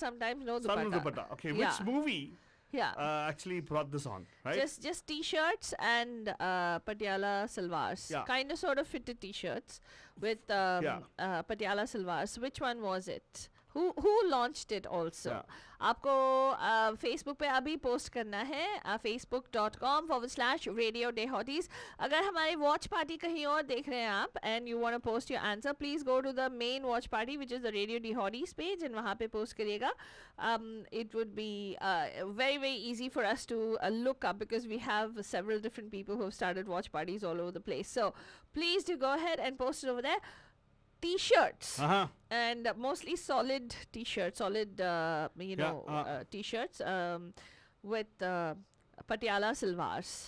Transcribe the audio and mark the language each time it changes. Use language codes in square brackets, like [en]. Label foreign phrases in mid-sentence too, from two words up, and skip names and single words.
[en] sometimes no Some dupatta. dupatta. Okay, Yeah. which movie Yeah. actually brought this on, right? Just t-shirts and patiala salwars. Yeah. Kind of sort of fitted t-shirts with patiala salwars. Which one was it? Who launched it also? Yeah. [hi] आपको Facebook पे अभी पोस्ट करना है facebook.com/Radio Day Hotties. अगर हमारी वॉच पार्टी कहीं और देख रहे हैं आप [en] and you want to post your answer, please go to the main watch party which is the Radio Day Hotties page and [hi] वहाँ पे post करिएगा. [en] It would be very very easy for us to look up because we have several different people who have started watch parties all over the place. So please do go ahead and post it over there. T-shirts and mostly solid t-shirts, solid t-shirts with patiala salwars.